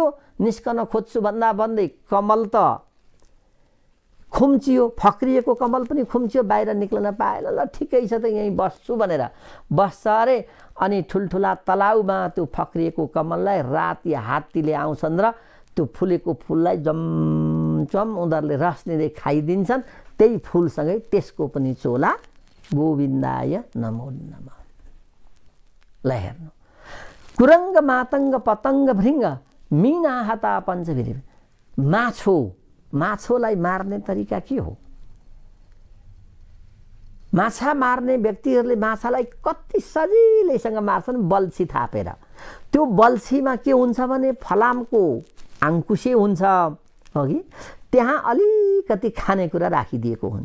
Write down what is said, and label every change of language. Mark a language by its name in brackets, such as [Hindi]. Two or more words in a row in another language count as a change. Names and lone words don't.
[Nepali] निस्कन खोज्छु भन्दै कमल त खुम्चियो, फक्रिएको कमल पनि खुम्चियो, बाहिर निक्लन पाएन। ल ठिकै छ त यहीँ बस्छु भनेर बस्छ अरे। अनि ठुल्ठुला तलाउमा त्यो फक्रिएको कमललाई राति हात्तीले आउँछन् र त्यो फुलेको फुललाई जमचम उनीहरूले रस लिँदै खाइदिन्छन्। त्यही फुलसँगै त्यसको पनि चोला [Sanskrit] गोविन्दाय नमो नमः। [Nepali] ल हेर्नु, [Sanskrit] कुरङ्ग मातङ्ग पतङ्ग भृङ्ग मीना हता पञ्चभिरी। [Nepali] माछोलाई मार्ने तरिका के हो? माछा मार्ने व्यक्तिहरूले माछालाई कति सजिलैसँग मार्छन्, बल्छी थापेर। त्यो बल्छीमा के हुन्छ भने फलामको आङ्कुशे हुन्छ अघि, त्यहाँ अलिकति खानेकुरा राखिदिएको हुन्छ।